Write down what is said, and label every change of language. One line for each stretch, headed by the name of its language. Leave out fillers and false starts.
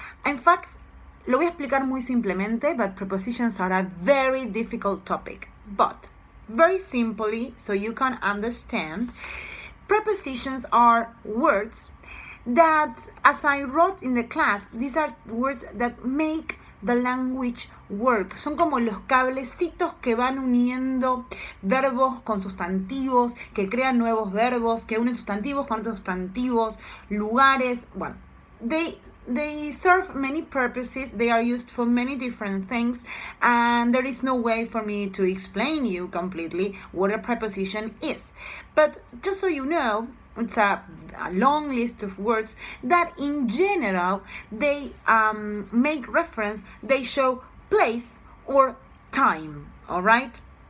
English: In fact,
Spanish: lo voy a explicar muy simplemente,
English: but prepositions are a very difficult topic. But very simply, so you can understand, prepositions are words that, as I wrote in the class, these are words that make the language work.
Spanish: Son como los cablecitos que van uniendo verbos con sustantivos, que crean nuevos verbos, que unen sustantivos con otros sustantivos, lugares.
English: Bueno, they serve many purposes. They are used for many different things, and there is no way for me to explain you completely what a preposition is. But just so you know, it's a long list of words that in general they make reference, they show place or time, all right?